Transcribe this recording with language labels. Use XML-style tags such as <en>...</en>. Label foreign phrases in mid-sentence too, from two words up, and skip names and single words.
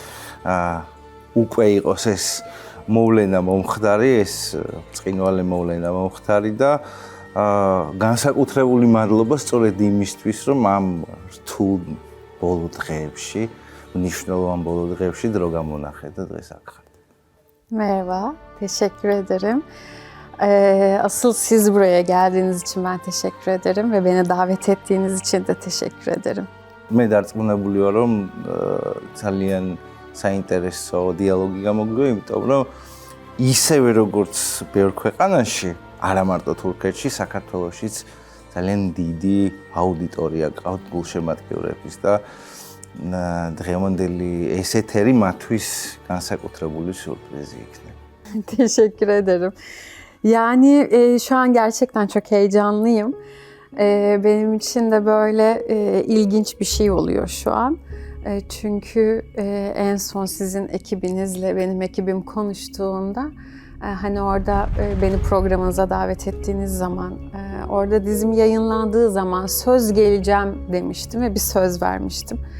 <ka>უკვე იყოს ეს მოვლენა მომხდარი, ეს წყინვალე მოვლენა მომხდარი და განსაკუთრებული მადლობა სწორედ იმისთვის, რომ ამ რთულ ბოლო დღეებში, მნიშვნელოვან bolo დღეებში დრო გამონახეთ და დღეს აქ ხართ.</ka> <tr>Merhaba, teşekkür ederim. Asıl siz buraya geldiğiniz için ben teşekkür ederim ve beni davet ettiğiniz için de teşekkür ederim.</tr> <ka>მე დარწმუნებული ვარ, რომ ძალიან საინტერესო დიალოგი გამოგვიყვება, იმიტომ რომ ისევე როგორც ბევრ ქვეყანაში, არა მარტო თურქეთში, საქართველოშიც ძალიან დიდი აუდიტორია ყავთ გულშემატკივრების და დღევანდელი ეს ეთერი მათთვის განსაკუთრებული სюрпризи იქნება.</ka> <tr>Teşekkür ederim. Yani şu an gerçekten çok heyecanlıyım. Benim için de böyle ilginç bir şey oluyor şu an. Çünkü en son sizin ekibinizle benim ekibim konuştuğunda hani orada beni programınıza davet ettiğiniz zaman orada dizim yayınlandığı zaman söz geleceğim demiştim ve bir söz vermiştim.</tr>